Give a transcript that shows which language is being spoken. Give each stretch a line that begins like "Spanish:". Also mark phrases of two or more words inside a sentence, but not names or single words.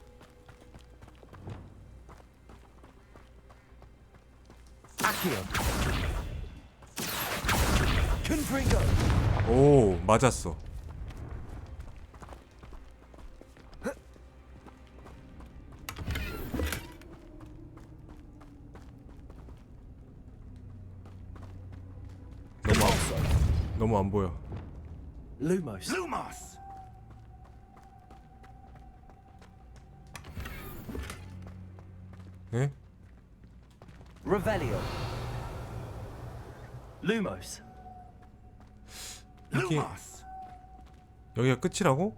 Korean: 오, 맞았어. 너무 안 보여.
Latin: Lumos. Lumos!
Korean: 네?
Latin: Revelio. Lumos.
Korean: 이게
Latin: Lumos!
Korean: 여기가 끝이라고?